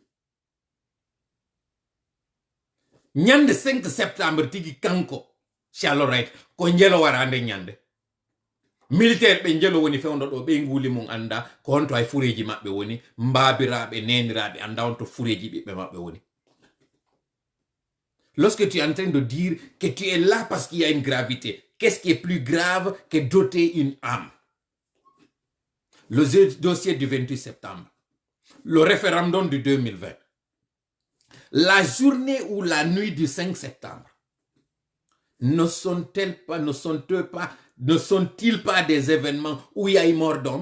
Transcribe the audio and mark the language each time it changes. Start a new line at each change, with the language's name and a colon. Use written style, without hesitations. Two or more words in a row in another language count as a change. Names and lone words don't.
Fula: ñande 5 septembre tigi kanko Charles Wright ko njelo wara nde ñande militaire ɓe njelo woni fewndo ɗo ɓe nguli mum anda ko honto hay fureji maɓɓe woni mbabiraɓe neniraɓe anda honto fureji ɓiɓɓe maɓɓe woni
French: lorsque tu es en train de dire que tu es là parce qu'il y a une gravité qu'est-ce qui est plus grave que doter une âme le dossier du 28 septembre le référendum du 2020 la journée ou la nuit du 5 septembre ne sont-ils pas des événements où il y a eu mort d'homme?